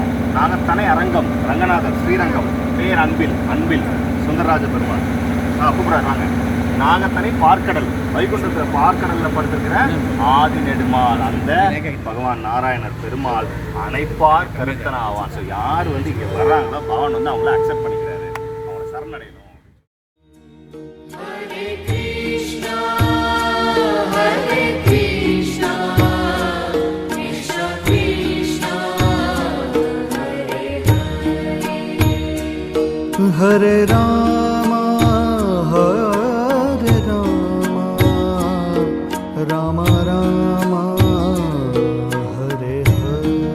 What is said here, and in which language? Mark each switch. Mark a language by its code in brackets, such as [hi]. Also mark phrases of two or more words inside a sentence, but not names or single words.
[ta] நாகத்தனை அரங்கம் ரங்கநாதர் ஸ்ரீரங்கம் பேர் அன்பில் சுந்தரராஜ பெருமாள் கூப்பிடுறாங்க. நாகத்தனை பார்க்கடல் வைகுண்டத்துல பார்க்கடல்ல படுத்திருக்கிற ஆதி நெடுமால் அந்த பகவான் நாராயணர் பெருமாள் அணைப்பார் கருத்தன ஆவான். ஸோ யார் இங்க வர்றாங்களோ பகவான் அவங்கள அக்செப்ட் பண்ணிக்கிறாரு, அவங்கள சரணடையணும். [sa] हरे कृष्ण हरे कृष्ण कृष्ण कृष्ण हरे हरे, हरे राम हरे राम राम राम हरे हरे,